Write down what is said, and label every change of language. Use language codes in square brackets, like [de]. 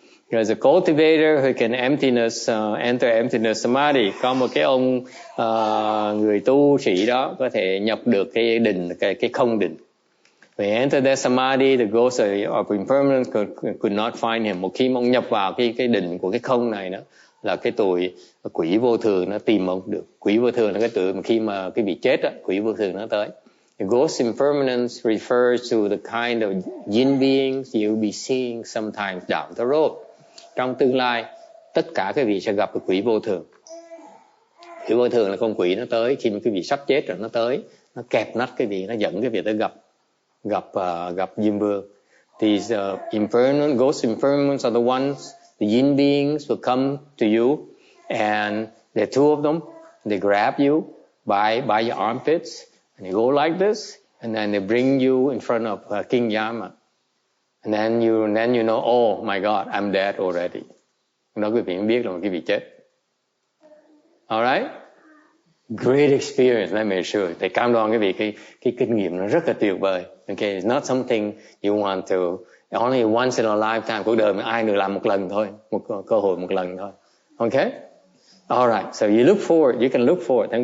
[en] There's a cultivator who can enter emptiness samadhi. [vi] Có một cái ông người tu sĩ đó có thể nhập được cái định, cái không định. [en] When he entered that samadhi, the ghosts of impermanence could not find him. [vi] Một khi mà ông nhập vào cái định của cái không này đó, là cái tuổi quỷ vô thường nó tìm ông được. Quỷ vô thường là cái tuổi mà khi mà cái vị chết đó, quỷ vô thường nó tới. [en] The ghost impermanence refers to the kind of jinn beings you'll be seeing sometimes down the road. [vi] Trong tương lai, tất cả các vị sẽ gặp được quỷ vô thường. Quỷ vô thường là con quỷ nó tới khi mà cái vị sắp chết rồi nó tới, nó kẹp nách cái vị, nó dẫn cái vị tới gặp Diêm Vương. [en] These ghost impermanents are the ones, the jinn beings will come to you, and there are two of them. They grab you by your armpits, and they go like this, and then they bring you in front of King Yama. And then you know, oh my God, I'm dead already. [vi] Đó quý vị biết là quý vị chết. Alright? [en] Great experience, let me assure you. [vi] Thầy cam đoan quý vị cái kinh nghiệm nó rất là tuyệt vời. [en] Okay, it's not something you want to only once in a lifetime. [vi] Cuộc đời mà ai được làm một lần thôi, một cơ hội một lần thôi. [en] Okay? Alright, so you can look forward.